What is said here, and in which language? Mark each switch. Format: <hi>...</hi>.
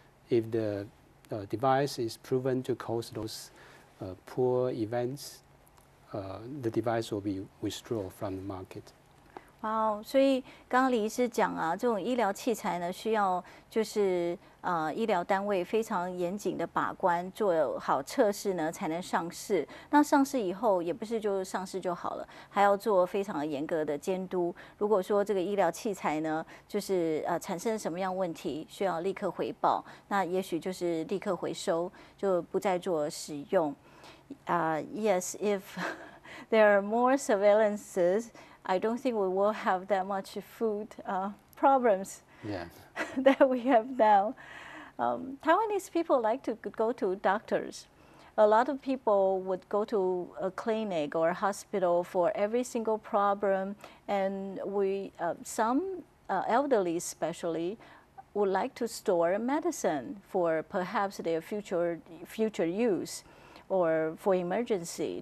<en>If the device is proven to cause those poor events, the device will be withdrawn from the market.</en> <zh>哇哦，所以刚刚李医师讲啊，这种医疗器材呢，需要就是医疗单位非常严谨的把关，做好测试呢，才能上市。那上市以后，也不是就上市就好了，还要做非常严格的监督。如果说这个医疗器材呢，就是产生什么样问题，需要立刻回报，那也许就是立刻回收，就不再做使用。</zh> <en>Yes, if there are more surveillances, I don't think we will have that much food problems that we have now. Taiwanese people like to go to doctors. A lot of people would go to a clinic or a hospital for every single problem, and some elderly especially would like to store medicine for perhaps their future use or for emergency.</en>